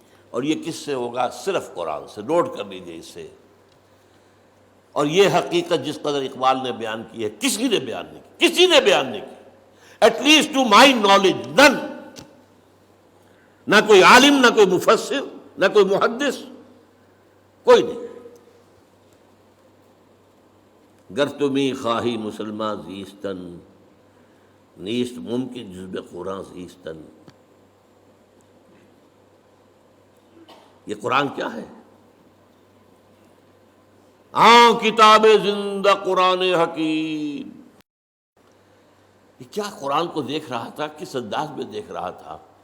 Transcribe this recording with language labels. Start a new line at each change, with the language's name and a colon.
Urdu: اور یہ کس سے ہوگا؟ صرف قرآن سے. نوٹ کر لیجیے اس سے. اور یہ حقیقت جس قدر اقبال نے بیان کی ہے کسی نے بیان نہیں کی، کسی نے بیان نہیں کی.
English: At least to my knowledge none.
Urdu: نہ کوئی عالم، نہ کوئی مفسر، نہ کوئی محدث، کوئی نہیں.
Persian: گر تمی خواہی مسلمان زیستن، نیست ممکن جزب قرآن زیستن.
Urdu: یہ قرآن کیا ہے؟ کتاب زندہ قرآن حکیم. یہ کیا قرآن کو دیکھ رہا تھا، کس انداز میں دیکھ رہا تھا.